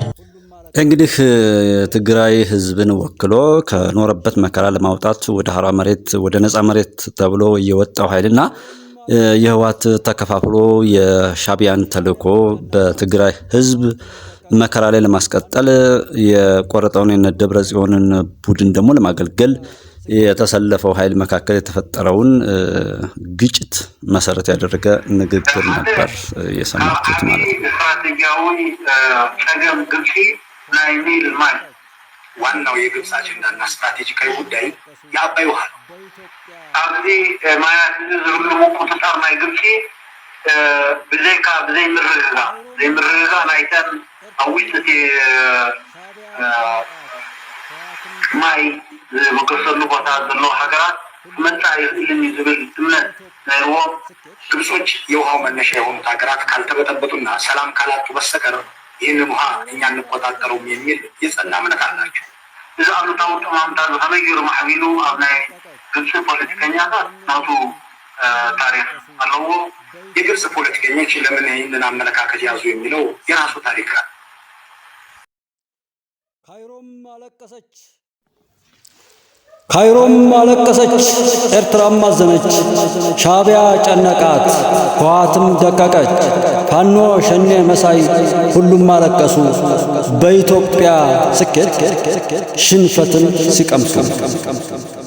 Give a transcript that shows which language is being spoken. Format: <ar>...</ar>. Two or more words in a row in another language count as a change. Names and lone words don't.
<am>እንግዲህ የትግራይ ህዝብን ወክሎ ከኖረበት መከራ ለማውጣት ወደ ሀራ መሬት ወደ ነጻ መሬት ተብሎ የወጣው ኃይልና የህዋት ተከፋፍሎ የሻቢያን ተልእኮ በትግራይ ህዝብ መከራ ላይ ለማስቀጠል የቆረጠውን የደብረ ጽዮንን ቡድን ደግሞ ለማገልገል የተሰለፈው ኃይል መካከል የተፈጠረውን ግጭት መሰረት ያደረገ ንግግር ነበር የሰማችሁት ማለት ነው። ዋናው የግብጽ አጀንዳና ስትራቴጂካዊ ጉዳይ የአባይ ውሃ ነው።</am> <ti>ኣብዚ ማያት ዝርግሙ ቁጥጥር ናይ ግብጽ ብዘይ ምርግጋ ናይተን ኣብ ውሽጢ ማይ ዝመቀሰሉ ቦታ ዘለዎ ሃገራት መጣ ይልም ዝብል እምነት ናይዎም</ti> <am>ግብጾች የውሃው መነሻ የሆኑት ሀገራት ካልተበጠበጡና ሰላም ካላጡ በስተቀር ይህንን ውሃ እኛ እንቆጣጠረውም የሚል የጸና እምነት አላቸው።</am> <ti>እዚ አሉታዊ ጠማምታ ከመይ ገይሩ ማዕቢሉ ኣብ ናይ ግብፂ ፖለቲከኛታት ናቱ ታሪክ</ti> <am>አለው። የግብጽ ፖለቲከኞች ለምን ይህንን አመለካከት ያዙ የሚለው የራሱ ታሪክ አለ። ካይሮም አለቀሰች፣ ኤርትራም አዘነች፣ ሻዕቢያ ጨነቃት፣ ህወሓትም ደቀቀች፣ ፋኖ ሸኔ መሳይ ሁሉም አለቀሱ፣ በኢትዮጵያ ስኬት ሽንፈትን ሲቀምሱ</am>